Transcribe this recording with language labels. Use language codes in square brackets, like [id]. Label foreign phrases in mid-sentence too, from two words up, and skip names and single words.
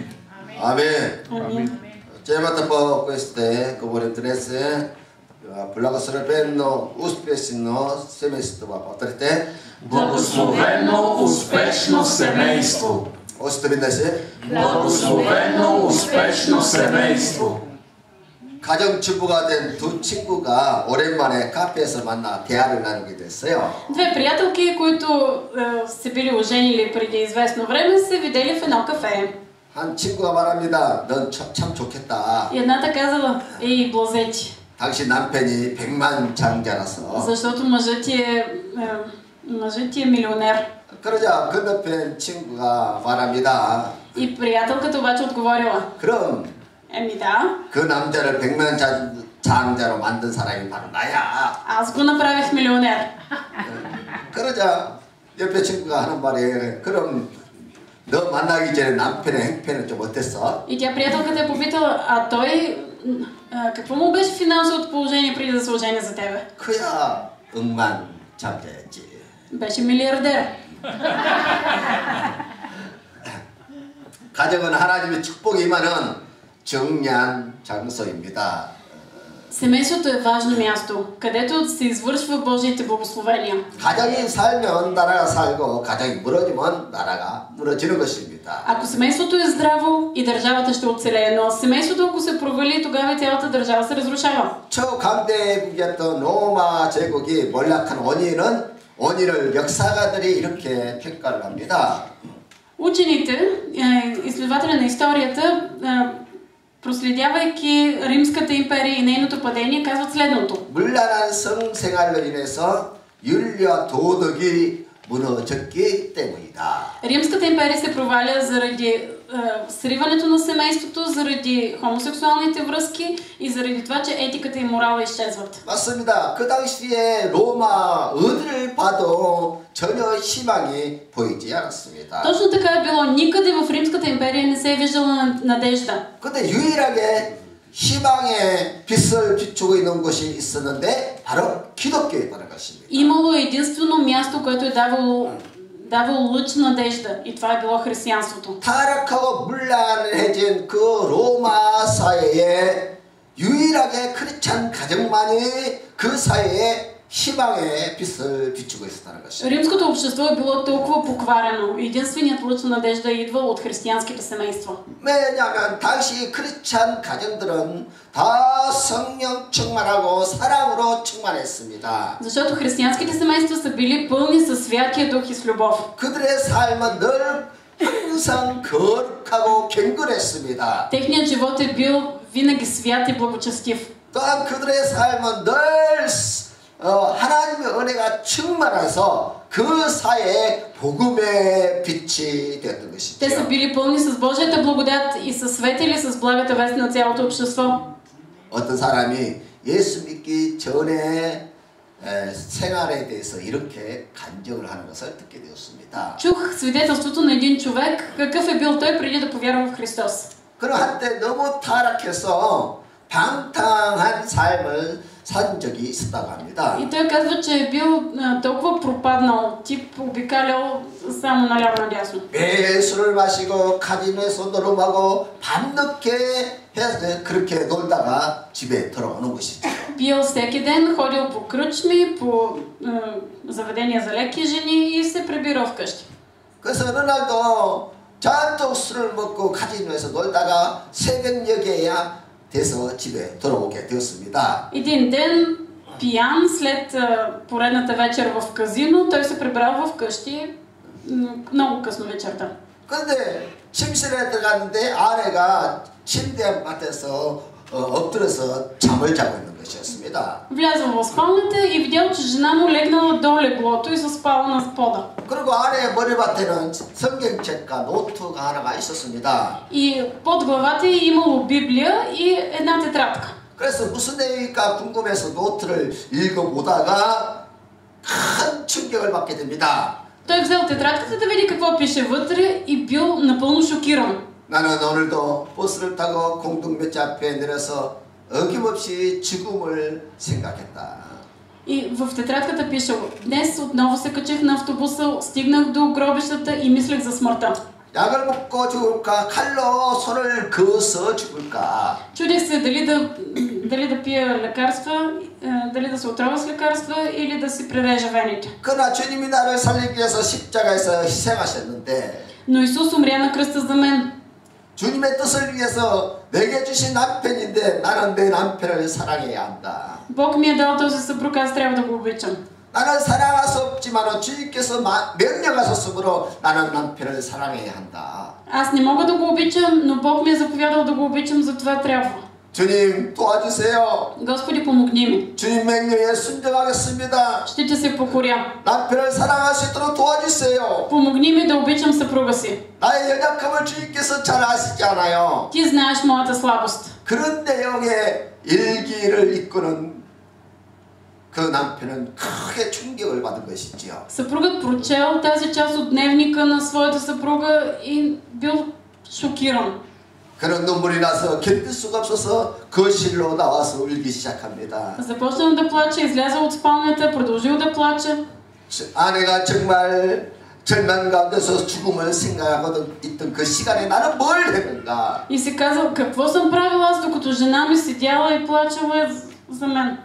[bg] Amen. [it] Chiamata po queste comunità [bg] Благо сребрено успешно семейство. Повторите. Благословено успешно семейство. Още веднъж. Благословено успешно семейство. [ko] 가정 주부가 된 두 친구가 오랜만에 카페에서 만나 대화를 나누게 됐어요. [bg] Две приятелки, които се били оженили преди известно време, се видели в едно кафе. [ko] 한 친구가 말합니다. 넌 참 좋겠다. [bg] И едната казала: "Ей, блазечи. [ko] 당신 남편이 백만장자라서." [bg] Защото мъжът ти е милионер. [ko] 그러자 건너편 친구가 말합니다. [bg] И приятелката обаче отговорила: [ko] 그럼 [bg] да. [ko] 그 남자를 백만장자로 만든 사람이 바로 나야. [bg] Аз го направих милионер. [ko] 그러자 옆에 친구가 하는 말이 그럼 너 만나기 전에 남편의 행편은 좀 어땠어? [bg] И тя приятелката е попитала: "А той какво му беше финансовото положение преди да се ожени за тебе?" [ko] 그야 억만장자였지. [bg] Беше милиардер. [ko] 가정은 하나님의 축복이 임하는 정리한 장소입니다. [bg] Семейството е важно място, където се извършва Божиите благословения. [ko] 가정이 살면 나라가 살고 가정이 무너지면 나라가 무너지는 것입니다. [bg] Ако семейството е здраво, и държавата ще оцелее, но семейството, ако се провали, тогава и цялата държава се разрушава. [ko] 초강대국이었던 로마 제국이 몰락한 원인을 역사가들이 이렇게 평가를 합니다. [bg] Учените, изследователи на историята, проследявайки Римската империя и нейното падение, казват следното. [ko] 문란한 성생활로 인해서 윤리와 도덕이 무너졌기 때문이다. [bg] Римската империя се проваля заради сриването на семейството, заради хомосексуалните връзки и заради това, че етиката и морала изчезват. [ko] 맞습니다. 그 당시에 로마 어디를 봐도 전혀 희망이 보이지 않았습니다. [bg] Точно така е било. Никъде в Римската империя не се е виждала надежда. [ko] 근데 유일하게 희망의 빛을 비추고 있는 곳이 있었는데 바로 기독교였다는 것입니다. [bg] Имало единствено място, което е давало лъч надежда, и това е било християнството. [ko] 타락하고 문란해진 그 로마 사회에 유일하게 크리스찬 가정만이 그 사회에 희망의 빛을 비추고 있었다는 것입니다. [bg] Римското общество е било толкова покварено. Единственият лъч надежда идва от християнските семейства. [ko] 왜냐하면 당시 크리스찬 가정들은 다 성령 충만하고 사랑으로 충만했습니다. [bg] Защото християнските семейства са били пълни със Святия Дух и с любов. [ko] 그들의 삶은 늘 항상 거룩하고 경건했습니다. [bg] Техният живот е бил винаги свят и благочестив. [ko] 또한 그들의 삶은 늘 하나님의 은혜가 충만해서 그 사회에 복음의 빛이 되었던 것이죠. [bg] Те са били пълни с Божията благодат и са светили с благата вест на цялото общество. [ko] 어떤 사람이 예수 믿기 전에 생활에 대해서 이렇게 간증을 하는 것을 듣게 되었습니다. [bg] Чух свидетелството на един човек, какъв е бил той преди да повярва в Христос. [ko] 그는 한때 너무 타락해서 방탕한 삶을 산 적이 있었다고 합니다. [bg] И той казва, че е бил толкова пропаднал, тип обикалял само наляво надясно. [ko] 매일 술을 마시고 카지노에서 노름하고 밤늦게 해서 그렇게 놀다가 집에 돌아오는 것이죠. [bg] Пил всеки ден, ходил по кръчми, по заведения за леки жени и се прибирал вкъщи. [ko] 그래서 어느 날도 잔뜩 술을 먹고 카지노에서 놀다가 새벽녘에야 돼서 집에 돌아오게 되었습니다. [bg] Един ден, пиян, след поредната вечер в казино, той се прибрал в къщи много късно вечерта. [ko] 그런데 침실에 들어갔는데 아내가 침대 밑에서 엎드려서 잠을 자고 있는 것이었습니다. [bg] Влязъл в спалнята и видял, че жена му легнала до леглото и заспала на пода. [ko] 그리고 아내의 머리맡에는 성경책과 노트가 하나가 있었습니다. [bg] И под главата е имало Библия и една тетрадка. [ko] 그래서 무슨 내용일까 궁금해서 노트를 읽어보다가 큰 충격을 받게 됩니다. [bg] Той взел тетрадката да види какво пише вътре и бил напълно шокиран. [ko] 나는 오늘도 버스를 타고 공동묘지 앞에 내려서 어김없이 죽음을 생각했다. [bg] И в тетрадката пише: днес отново се качих на автобуса, стигнах до гробищата и мислех за смъртта. [ko] 약을 먹고 죽을까? 칼로 손을 그어서 죽을까? [bg] Чудех се дали да пия лекарства, дали да се отровя с лекарства или да си прережа вените. [ko] 그러나 주님이 나를 살리기 위해서 십자가에서 희생하셨는데 [bg] Но Исус умря на кръста за мен. [ko] 주님의 뜻을 위해서 내게 주신 남편인데 나는 내 남편을 사랑해야 한다. [bg] Бог ми е дал този съпруг, аз трябва да го обичам. [ko] 나는 사랑할 수 없지만 주님께서 명령하셨으므로 나는 남편을 사랑해야 한다. [bg] Аз не мога да го обичам, но Бог ми е заповядал да го обичам, затова трябва. [ko] 주님 도와주세요. [bg] Господи, помогни ми. [ko] 주님 명령에 순종하겠습니다. [bg] Ще ти се покоря. [ko] 남편을 사랑할 수 있도록 도와주세요. [bg] Помогни ми да обичам съпруга си. [ko] 나의 연약함을 주님께서 잘 아시지 않아요. [bg] Ти знаеш моята слабост. [ko] 그런 내용의 일기를 읽고는 그 남편은 크게 충격을 받은 것이지요. [bg] Съпругът прочел тази част от дневника на своята съпруга и бил шокиран. [ko] 그는 눈물이 나서 견딜 수가 없어서 거실로 나와서 울기 시작합니다. [bg] Започнал да плаче, излязъл от спалнята, продължил да плаче. [ko] 아내가 정말 절망 가운데서 죽음을 생각하고 있던 그 시간에 나는 뭘 했는가? [bg] И си казал: какво съм правил аз, докато жена ми седяла и плачела за мен?